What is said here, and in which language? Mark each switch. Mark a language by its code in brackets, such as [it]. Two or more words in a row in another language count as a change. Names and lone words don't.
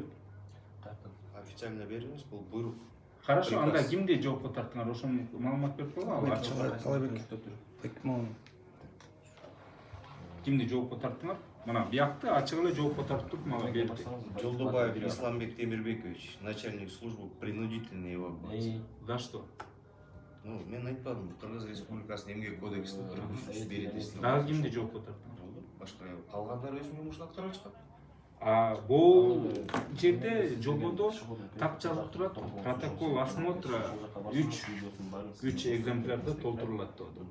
[ky] Официально беребиз, бул буйрук. Хорошо, анда кимди жоопко тарттыңар? Ошону маалымат берип койгула. Кимди жоопко тарттыңар? Мына биякты ачык эле жоопко тартып мага берди. Жолдобаев Исламбек Темирбекович, [ru] начальник службы принудительной эвакуации. За что? Ну, [ky] мен айтпадым, Кыргыз Республикасынын Эмгек кодексинин 43-чү беренесине. Дагы кимди жоопко тарттыңар? Башка калгандар өзүнүн жумушун аткарып жатышат. Бул жерде жободо так жазылып турат. [ru] Протокол осмотра [ky] 3 экземплярда толтурулат деп атат.